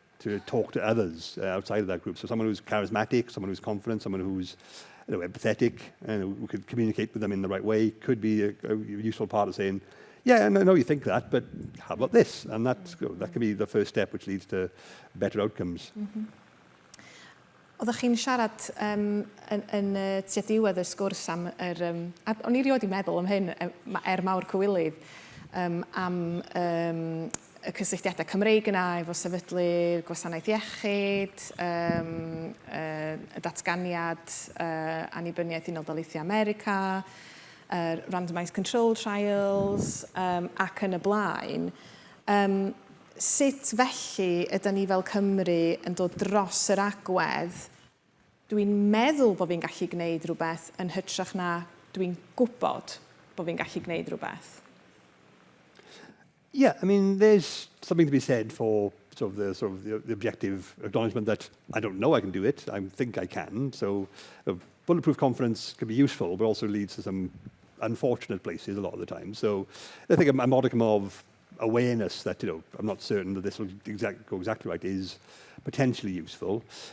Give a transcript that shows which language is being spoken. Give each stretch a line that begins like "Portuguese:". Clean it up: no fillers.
English: to talk to others outside of that group. So someone who's charismatic, someone who's confident, someone who's empathetic, and who could communicate with them in the right way could be a useful part of saying, yeah, no, you think that, but how about this? And that can be the first step which leads to better outcomes.
Welsh: Oeddech chi'n siarad yn tua diwedd y sgwrs am o'n i rioed i meddwl am hyn, mawr cywilydd, am y cysylltiadau Cymreig yna efo sefydlu'r gwasanaeth iechyd, y datganiad annibyniaeth Unol Daleithiau America, randomised control trials, ac yn y blaen. Sut felly ydyn ni fel Cymru yn dod dros yr agwedd? Dwi'n meddwl bod fi'n gallu gwneud rhywbeth yn hytrach na dwi'n gwybod bod fi'n gallu gwneud rhywbeth.
English: Yeah, I mean, there's something to be said for the objective acknowledgement that I don't know I can do it, I think I can. So bulletproof confidence can be useful, but also leads to some unfortunate places a lot of the time. So I think a modicum of awareness that, I'm not certain that this will go exactly right is potentially useful.